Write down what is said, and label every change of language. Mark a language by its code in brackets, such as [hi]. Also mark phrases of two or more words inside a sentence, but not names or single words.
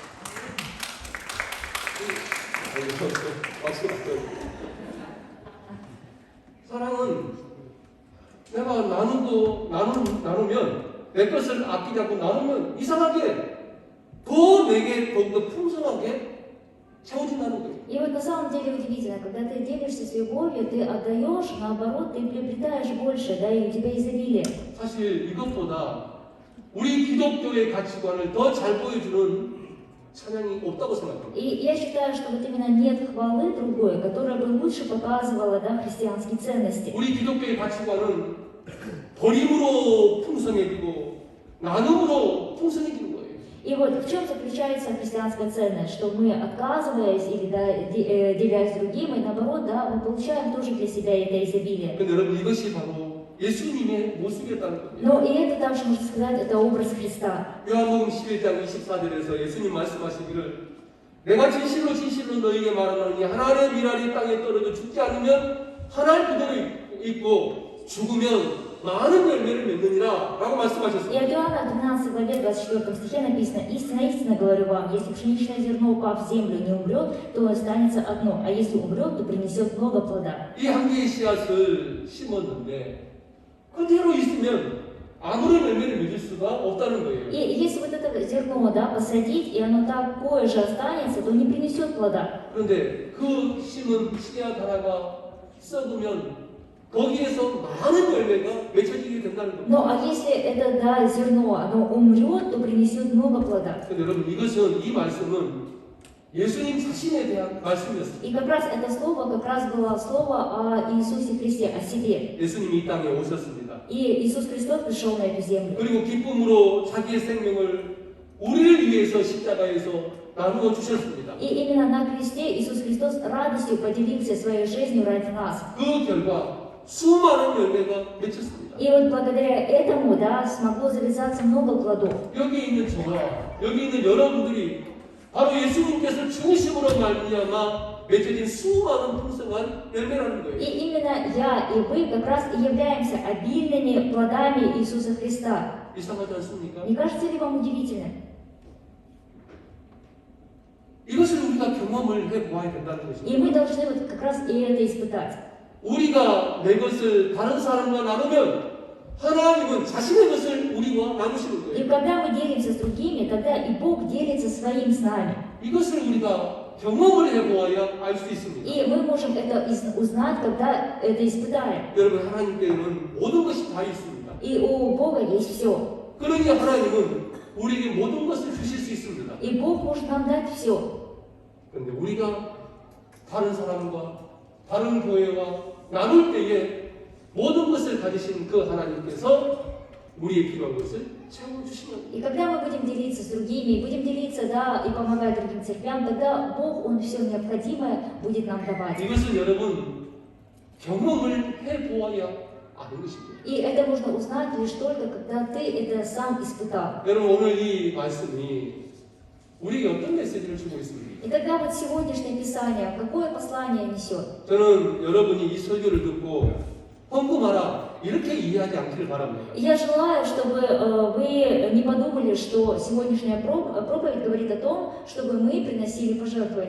[ko] 사랑은 내가 나누면 내 것을 아끼지 않고 나누면 이상하게 더 내게 더욱더 풍성하게 채워진다는 거예요. [ru] И вот на самом деле удивительно, когда ты делишься с любовью, ты отдаешь, наоборот, ты приобретаешь больше, да, и у тебя изобилие. [ko] 사실 이것보다 우리 기독교의 가치관을 더 잘 보여주는 찬양이 없다고 생각합니다. [ru] И я считаю, что вот именно нет хвалы другой, которая бы лучше показывала, да, христианские ценности. [ko] 우리 기독교의 가치관은 버림으로 풍성해지고 나눔으로 풍성해지는 거예요. [ru] И вот в чем заключается христианская ценность, что мы, отказываясь или да, делясь с другим, и наоборот, да, мы получаем тоже для себя это изобилие. [ko] 근데 여러분 이것이 바로 예수님의 모습이었다는 겁니다. [ru] Но и это также, можно сказать, это образ Христа. [ko] 요한복음 11장 24절에서 예수님 말씀하시기를 내가 진실로 진실로 너희에게 말하노니 하나의 미랄이 땅에 떨어져 죽지 않으면 하나의 그대로 있고 죽으면 많은 열매를 맺느니라 라고 [ru] И [ko] 말씀하셨습니다. [ru] от Иоанна 12 главе 24 стихе написано: «Истинно, истинно говорю вам, если пшеничное зерно, упав в землю, не умрет, то останется одно, а если умрет, то принесет много плода». [ko] 이 한 개의 씨앗을 심었는데 그대로 있으면 아무런 열매를 맺을 수가 없다는 거예요. [ru] И если вот это зерно, да, посадить, и оно такое же останется, то не принесет плода. [ko] 그런데 그 심은 씨앗 하나가 썩으면 거기에서 많은 열매가 맺혀지게 된다는 겁니다. [ru] Но а если это, да, зерно, оно умрет, то принесет много плода. [ko] 근데 여러분 이것은 이 말씀은 예수님 자신에 대한 말씀이었습니다. [ru] И как раз это слово, как раз было слово о Иисусе Христе, о себе. [ko] 예수님이 이 땅에 오셨습니다. [ru] И Иисус Христос пришел на эту землю. [ko] 그리고 기쁨으로 자기의 생명을 우리를 위해서 십자가에서 나누어 주셨습니다. [ru] И именно на кресте Иисус Христос радостью поделился своей жизнью ради нас. [ko] 그 결과 수많은 열매가 맺혔습니다. [ru] И вот благодаря этому, да, смогло завязаться много плодов. [ko] 여기 있는 저와 여기 있는 여러분들이 바로 예수님께서 중심으로 말미암아 맺혀진 수많은 풍성한 열매라는 거예요. [ru] И именно я и вы как раз и являемся обильными плодами Иисуса Христа. [ko] 이상하지 않습니까? [ru] Не кажется ли вам удивительным? [ko] 이것을 우리가 경험을 해보아야 된다는 [ru] И [ko] 것입니다. [ru] мы должны вот как раз и это испытать. [ko] 우리가 내 것을 다른 사람과 나누면 하나님은 자신의 것을 우리와 나누시는 [ru] И [ko] 거예요. [ru] когда мы делимся с другими, тогда и Бог делится своим с нами. [ko] 이것을 우리가 경험을 해보아야 알 수 있습니다. [ru] И мы можем это узнать, когда это испытаем. [ko] 여러분 하나님께는 모든 것이 다 있습니다. [ru] И у Бога есть все. [ko] 그러니 하나님은 우리에게 모든 것을 주실 수 있습니다. [ru] И Бог может нам дать все. [ko] 그런데 우리가 다른 사람과 다른 교회와 나눌 때에 모든 것을 가지신 그 하나님께서 우리의 필요한 것을 채워주시면 [ru] И когда мы будем делиться с другими, будем делиться, да, и помогать другим церквям, тогда Бог, Он все необходимое будет нам давать. [ko] 이것은 여러분 경험을 해보아야 아는 것입니다. [ru] И это можно узнать лишь только, когда ты это сам испытал. [ko] 여러분 오늘 이 말씀이 우리에게 어떤 메시지를 주고 있습니까? [ru] И тогда вот сегодняшнее Писание, какое послание несет? [ko] 저는 여러분이 이 설교를 듣고 헌금하라 이렇게 이해하지 않기를 바랍니다. [ru] И я желаю, чтобы вы не подумали, что сегодняшняя проповедь говорит о том, чтобы мы приносили пожертвования.